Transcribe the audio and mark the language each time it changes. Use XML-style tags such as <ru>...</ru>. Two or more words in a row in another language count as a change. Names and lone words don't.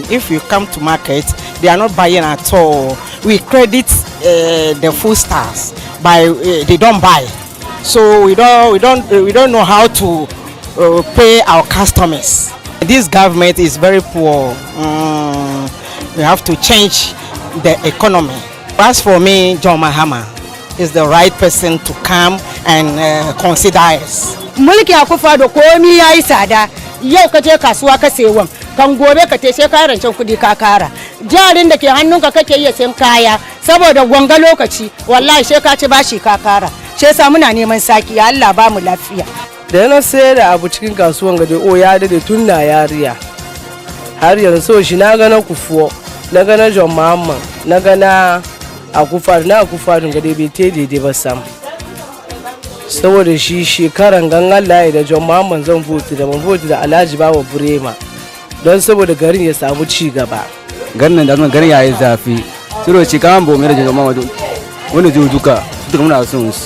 <en>If you come to market, they are not buying at all. We credit the food stars by they don't buy, so we don't know how to pay our customers. This government is very poor. We have to change the economy. As for me, John Mahama is the right person to come and consider us.</en> <ha>Mulki Akufo-Addo komi yayi tsada, yau ka je kasuwa ka sayi wam, kan gobe ka te sai ka rancen kudi ka kara. Jarin da ke hannunka kake iya sayan kaya saboda gwanga lokaci, wallahi sai ka ci bashi ka kara. Sai sa muna neman saki, Allah ba mu lafiya. Da yana sayar da abu cikin kasuwan gade ya dade tun na yariya. Har yanzu shi na ga na Kufuor, na ga na John Mahama, na ga na Akufo-Addo gade bai te daidai ba sam. Saboda shi shekaran gangan layi da John Mahama zan vote da ban vote da Alhaji Bawa Burema don saboda garin ya samu ci gaba. Garin da garin yayi zafi. Suro ci kan bo mai da John Mahama wani zuwa duka muna son su.</ha>